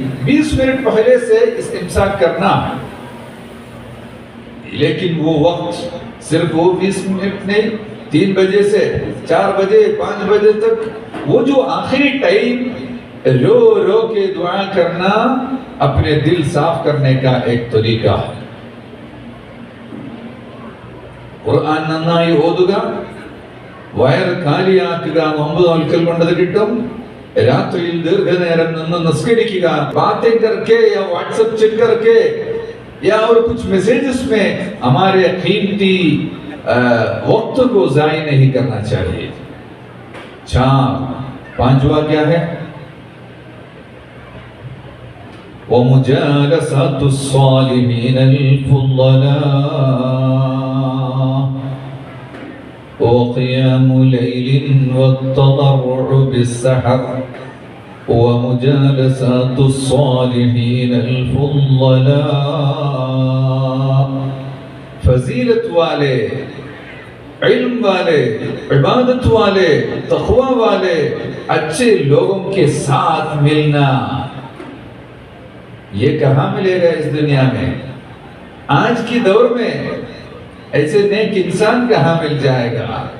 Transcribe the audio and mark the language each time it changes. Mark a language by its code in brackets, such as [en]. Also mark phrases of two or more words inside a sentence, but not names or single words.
[ur] 20 منٹ پہلے سے استمساک کرنا. لیکن وہ وقت صرف وہ 20 منٹ نہیں، 3 بجے سے 4 بجے 5 بجے تک وہ جو آخری ٹائم رو رو کے دعا کرنا اپنے دل صاف کرنے کا ایک طریقہ ہے. [ml] ഖുർആൻ നന്നായി ഓതുക, വയർ കാലിയാക്കുക, നോമ്പ് നോൽക്കൽ കൊണ്ടത് കിട്ടും. രാത്രിയിൽ ദീർഘനേരം നിന്ന് നിസ്കരിക്കുക. [ur] باتیں کر کے یا واٹس ایپ چیک کر کے یا اور کچھ میسجز میں ہمارے قیمتی وقت کو ضائع نہیں کرنا چاہیے. 5واں کیا ہے? [ar] ومجالسة الصالحين الفضلاء وقيام ليل والتضرع بالسحر ومجالسة الصالحين الفضلاء. [ur] فضیلت والے، علم والے، عبادت والے، تقوی والے اچھے لوگوں کے ساتھ ملنا. یہ کہاں ملے گا اس دنیا میں؟ آج کی دور میں ایسے نیک انسان کہاں مل جائے گا؟